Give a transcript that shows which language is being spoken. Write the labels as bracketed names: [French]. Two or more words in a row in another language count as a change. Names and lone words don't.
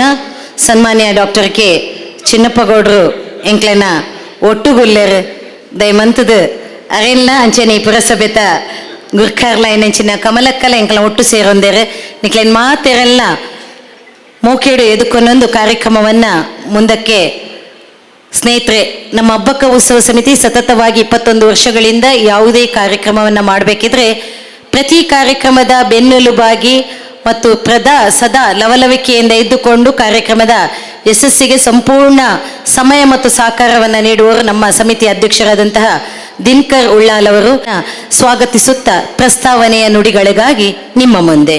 [Tulu] ಸನ್ಮಾನ್ಯ ಡಾಕ್ಟರ್ ಕೆ ಚಿನ್ನಪ್ಪಗೌಡರು ಎಂಕ್ಲೆನ ಒಟ್ಟುಗುಲ್ಲೆರು ದಯಮಂತದ ಅರೆಲ್ಲ ಅಂಚನೆ ಪುರಸಭೆತ ಗುರ್ಕಾರ್ಲ ಏನಂಚಿನ ಕಮಲಕ್ಕಲ ಎಂಕ್ಲ ಒಟ್ಟು ಸೇರೊಂದೇರು ನಿಕ್ಲೆನ್ ಮಾತೆರೆಲ್ಲ ಮೂಕೇಡು ಎದುಕೊಂದೊಂದು [Kannada] ಕಾರ್ಯಕ್ರಮವನ್ನು ಮುಂದಕ್ಕೆ ಸ್ನೇಹಿತರೆ, ನಮ್ಮ ಅಬ್ಬಕ್ಕ ಉತ್ಸವ ಸಮಿತಿ ಸತತವಾಗಿ 21 ವರ್ಷಗಳಿಂದ ಯಾವುದೇ ಕಾರ್ಯಕ್ರಮವನ್ನು ಮಾಡಬೇಕಿದ್ರೆ ಪ್ರತಿ ಕಾರ್ಯಕ್ರಮದ ಬೆನ್ನೆಲುಬಾಗಿ ಮತ್ತು ಸದಾ ಲವಲವಿಕೆಯಿಂದ ಇದ್ದುಕೊಂಡು ಕಾರ್ಯಕ್ರಮದ ಯಶಸ್ಸಿಗೆ ಸಂಪೂರ್ಣ ಸಮಯ ಮತ್ತು ಸಹಕಾರವನ್ನು ನೀಡುವವರು ನಮ್ಮ ಸಮಿತಿ ಅಧ್ಯಕ್ಷರಾದಂತಹ ದಿನಕರ್ ಉಳ್ಳಾಲ್ ಅವರು ಸ್ವಾಗತಿಸುತ್ತಾ ಪ್ರಸ್ತಾವನೆಯ ನುಡಿಗಳಿಗಾಗಿ ನಿಮ್ಮ ಮುಂದೆ.